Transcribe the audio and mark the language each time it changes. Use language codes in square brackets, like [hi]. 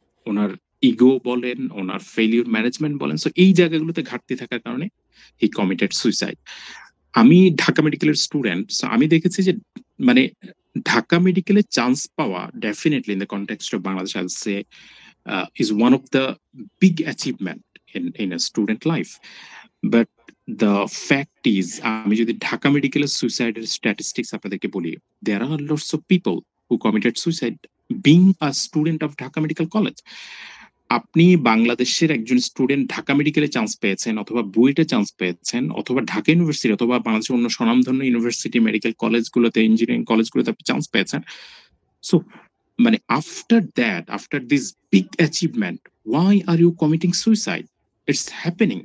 [bn] ওনার ego বলেন, ওনার failure management বলেন, so এই জায়গাগুলোতে ঘাটতি থাকার কারণে [en] He committed suicide. [bn] আমি ঢাকা মেডিকেলের স্টুডেন্ট, সো আমি দেখেছি যে মানে ঢাকা মেডিকেলে চান্স পাওয়া definitely [en] In the context of Bangladesh I will say is one of the big achievement in a student life. But the fact is, [bn] আমি যদি ঢাকা মেডিকেলের সুইসাইডের স্ট্যাটিস্টিক্স আপনাদেরকে বলি, [en] there are lots of people who committed suicide being a student of Dhaka Medical College. [bn] আপনি বাংলাদেশের একজন student Dhaka মেডিকেলে chance পেয়েছেন, অথবা বুয়েটে চান্স পেয়েছেন, অথবা ঢাকা ইউনিভার্সিটি, অথবা বাংলাদেশের অন্য স্বনামধন্য ইউনিভার্সিটি, মেডিকেল কলেজগুলোতে, ইঞ্জিনিয়ারিং কলেজগুলোতে আপনি চান্স পেয়েছেন। [en] So মানে after this big achievement, why are you committing suicide? It's happening.